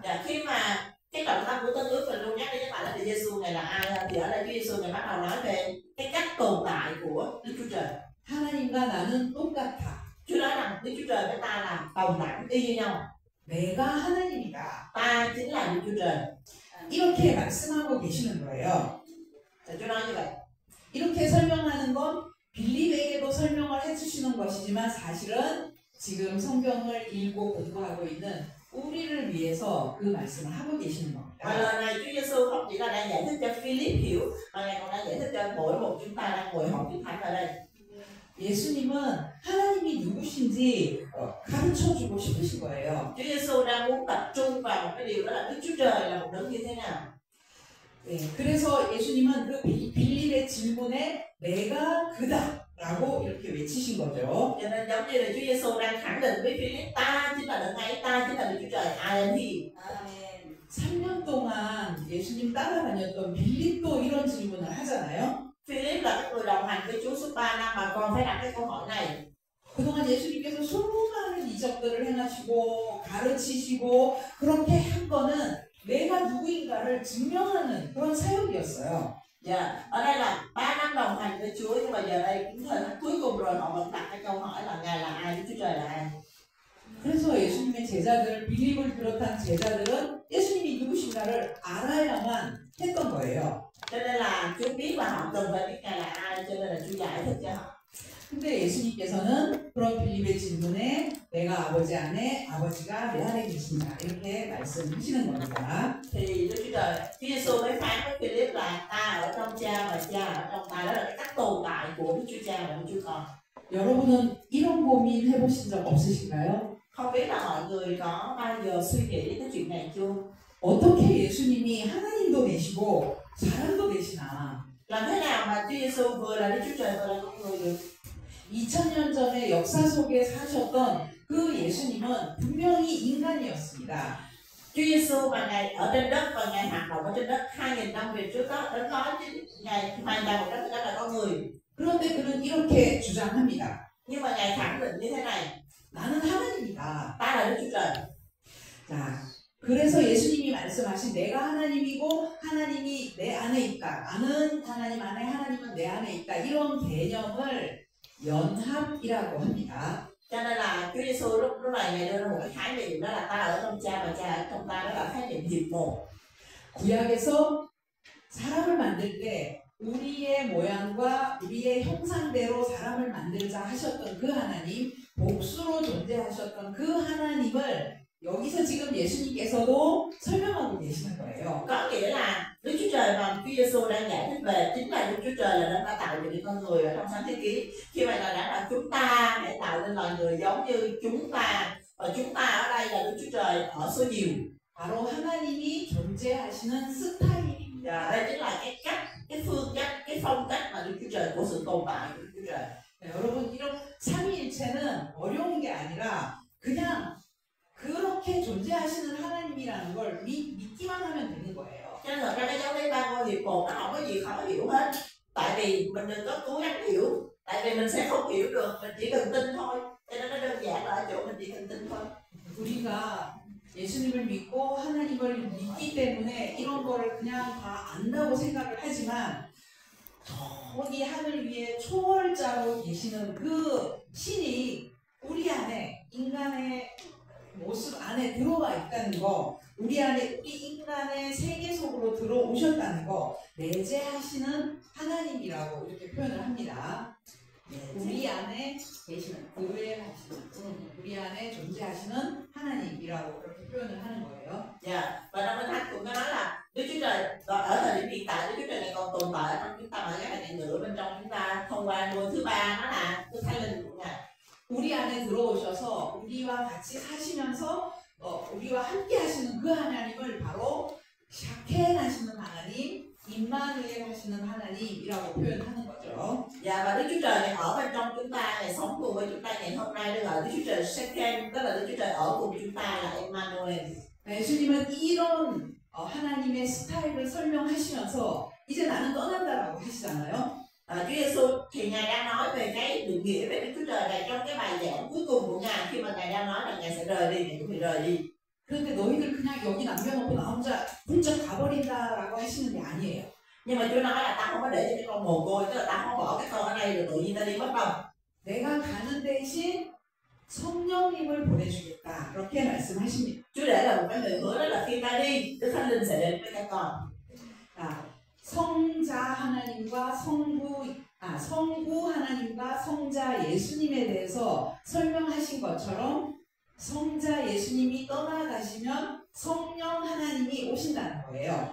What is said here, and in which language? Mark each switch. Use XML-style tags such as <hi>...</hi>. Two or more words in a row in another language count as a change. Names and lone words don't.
<vi>Và khi mà cái trọng tâm của Tân ước mình luôn nhắc đến các bạn là Chúa Giêsu ngài là ai, thì ở đây Chúa Giêsu ngài bắt đầu nói về cái cách tồn tại của Đức Chúa Trời.</vi> <ko>하나님과 나는 똑같아.</ko> <vi>Chúa nói rằng Đức Chúa Trời với ta là đồng đẳng y như nhau.</vi> <ko>내가 하나님이다.</ko> <vi>Ta chính là Đức Chúa Trời.</vi> <ko>이렇게 말씀하고 계시는 거예요.</ko> <vi>Chúa nói như vậy.</vi> <ko>이렇게 설명하는 건 빌립에게도 설명을 해주시는 것이지만 사실은 지금 성경을 읽고 공부하고 있는 우리를 위해서 그 말씀을 하고 계시는</ko> <vi>Và</vi> <ko>겁니다.</ko> <vi>lời này Chúa Giêsu không chỉ là đang giải thích cho Philip hiểu, mà ngài còn đang giải thích cho mỗi một chúng ta đang ngồi học kinh thánh ở đây.</vi> <ko>예수님은 하나님이 누구신지 가르쳐주고 싶으신 거예요.</ko> <vi>Chúa Giêsu đang muốn tập trung vào một cái điều đó là Đức Chúa Trời là một đấng như thế nào.</vi> <ko>네, 그래서 예수님은 그 빌립의 질문에 내가 그다라고 이렇게 외치신 거죠.</ko> <vi>Cho nên giống như là Chúa Giêsu đang khẳng định với Philip, ta chính là đấng ấy, ta chính là Đức Chúa Trời,</vi> <en>I am he.</en> <ko>3년 동안 예수님 따라다녔던 빌립도 이런 질문을 하잖아요.</ko> <vi>Philip là cái người đồng hành với Chúa suốt 3 năm mà còn phải đặt cái câu hỏi này.</vi> <ko>그동안 예수님께서 수많은 이적들을 행하시고 가르치시고 그렇게 한 거는 내가 누구인가를 증명하는 그런 사역이었어요.</ko> <vi>Ở đây là 3 năm đồng hành với Chúa, nhưng mà giờ đây cũng thời khắc cuối cùng rồi họ vẫn đặt cái câu hỏi là Ngài là ai, Đức Chúa Trời là ai.</vi> <ko>그래서 예수님의 제자들, 빌립을 비롯한 제자들은 예수님이 누구신가를 알아야만 했던 거예요.</ko> <vi>Cho nên là Chúa biết là họ cần phải biết Ngài là ai, cho nên là Chúa giải thích cho họ.</vi> <ko>근데 예수님께서는 그런 빌립의 질문에 내가 아버지 안에 아버지가 내 안에 계신다 이렇게 말씀하시는 겁니다.</ko> <vi>Thì Đức Chúa Trời, Chúa Giêsu mới phán với Philip là ta ở trong Cha và Cha ở trong ta, đó là cái cách tồn tại của Đức Chúa Cha và Đức Chúa Con.</vi> <ko>여러분은 이런 고민 해보신 적 없으신가요?</ko> <vi>Không biết là mọi người có bao giờ suy nghĩ đến cái chuyện này chưa?</vi> <ko>어떻게 예수님이 하나님도 되시고 사람도 되시나?</ko> <vi>Làm thế nào mà Chúa Giêsu vừa là Đức Chúa Trời vừa là con người được?</vi> <ko>2000년 전에 역사 속에 사셨던 그 예수님은 분명히 인간이었습니다.</ko> <vi>Chúa Giêsu mà ngài ở trên đất và ngài hoạt động ở trên đất 2000 năm về trước đó, đến nói chứ ngài hoàn toàn 100% là con người.</vi> <ko>그런데 그는 이렇게 주장합니다.</ko> <vi>Nhưng mà ngài khẳng định như thế này,</vi> <ko>나는 하나님이다.</ko> <vi>ta là Đức Chúa Trời.</vi> <ko>자, 그래서 예수님이 말씀하신 내가 하나님이고 하나님이 내 안에 있다. 나는 하나님 안에 하나님은 내 안에 있다. 이런 개념을 연합이라고 합니다.</ko> <vi>Cho nên là Chúa Giêsu lúc này Ngài đưa ra một cái khái niệm, đó là ta ở trong Cha và Cha ở trong ta, đó là khái niệm hiệp một.</vi> <ko>구약에서 사람을 만들 때 우리의 모양과 우리의 형상대로 사람을 만들자 하셨던 그 하나님, 복수로 존재하셨던 그 하나님을 여기서 지금 예수님께서도 설명하고 계시는 거예요.</ko> <vi>Có nghĩa là Đức Chúa Trời mà Chúa Giêsu đang giải thích về chính là Đức Chúa Trời là đã tạo dựng con người ở trong sáng thế ký. Khi mà là đã là chúng ta để tạo nên loài người giống như chúng ta, và chúng ta ở đây là Đức Chúa Trời ở số nhiều.</vi> <ko>바로 하나님이 존재하시는 스타일입니다.</ko> <vi>Đây chính là cái cách, cái phương cách, cái phong cách mà Đức Chúa Trời của sự tồn tại của Đức Chúa Trời.</vi> <ko>네, 여러분 이런 삼위일체는 어려운 게 아니라 그냥 그렇게 존재하시는 하나님이라는 걸 믿기만 하면 되는 거예요.</ko> <vi>Cho nên thật ra cái giáo lý ba ngôi hiệp một nó không có gì khó hiểu hết. Tại vì mình đừng có cố gắng hiểu, tại vì mình sẽ không hiểu được, mình chỉ cần tin thôi. Cho nên nó đơn giản là ở chỗ mình chỉ cần tin thôi.</vi> <ko>우리가 예수님을 믿고 하나님을 믿기 때문에 이런 거를 그냥 다 안다고 생각을 하지만 저기 하늘 위에 초월자로 계시는 그 신이 우리 안에 인간의 모습 안에 들어와 있다는 거, 우리 안에 우리 인간의 세계 속으로 들어오셨다는 거, 내재하시는 하나님이라고 이렇게 표현을 합니다. 우리 안에 계시는, 우리 안에 존재하시는 하나님이라고 그렇게 표현을 하는 거예요.</ko> <vi>Và trong Kinh Thánh cũng có nói là Đức Chúa Trời ở thời điểm hiện tại, Đức Chúa Trời này còn tồn tại ở trong chúng ta, mà cái này nữa bên trong chúng ta thông qua ngôi thứ ba, nó là Đức Thánh Linh của Ngài.</vi> <ko>우리 안에 들어오셔서 우리와 같이 사시면서 우리와 함께 하시는 그 하나님을 바로 샤켄 하시는 하나님, 임마누엘 하시는 하나님이라고 표현하는 거죠.</ko> <vi>Và Đức Chúa Trời này ở bên trong chúng ta, Ngài sống cùng với chúng ta ngày hôm nay, được gọi Đức Chúa Trời Shekem, tức là Đức Chúa Trời ở cùng chúng ta là Emmanuel.</vi> <ko>예수님은 이런 하나님의 스타일을 설명하시면서 이제 나는 떠난다라고 하시잖아요.</ko> <vi>Chúa Giêsu thì Ngài đang nói về cái định nghĩa về Đức Chúa Trời này trong cái bài giảng cuối cùng của Ngài, khi mà Ngài đang nói là Ngài sẽ rời đi, Ngài chuẩn bị rời đi.</vi> <ko>그런데 너희들 그냥 여기 남겨놓고 나 혼자 훌쩍 가버린다라고 하시는 게 아니에요.</ko> <vi>Nhưng mà Chúa nói là ta không có để cho cái con mồ côi, tức là ta không bỏ cái con ở đây rồi tự nhiên ta đi mất đâu.</vi> <ko>내가 가는 대신 성령님을 보내주겠다. 그렇게 말씀하십니다.</ko> <vi>Chúa để là một cái lời hứa, đó là khi ta đi, Đức Thánh Linh sẽ đến với các con.</vi> <ko>성자 하나님과 성부 하나님과 성자 예수님에 대해서 설명하신 것처럼 성자 예수님이 떠나가시면 성령 하나님이 오신다는 거예요.</ko>